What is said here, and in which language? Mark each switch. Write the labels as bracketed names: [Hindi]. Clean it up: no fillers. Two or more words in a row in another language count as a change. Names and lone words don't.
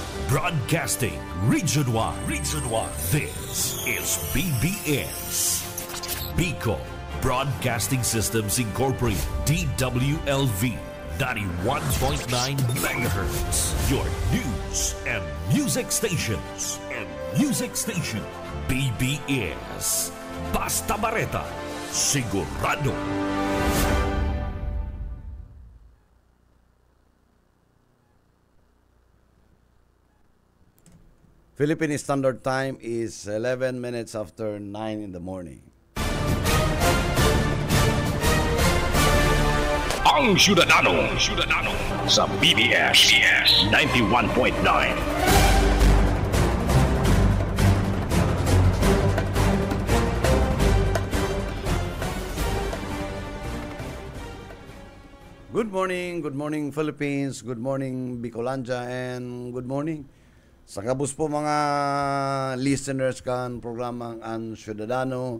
[English] Broadcasting Region 1. Region 1. This is BBS. Bicol Broadcasting Systems Incorporated. DWLV. 91.9 megahertz. Your news and music stations. [Bikol] BBS. Basta Bareta. Sigurado. [English] Philippine Standard Time is 11 minutes after 9 in the morning. [Bikol] Ang Syudadano sa BBS 91.9. [English] Good morning Philippines, good morning Bicolandia, and good morning [Bikol] sa kabus po mga listeners kan programang Ang Syudadano.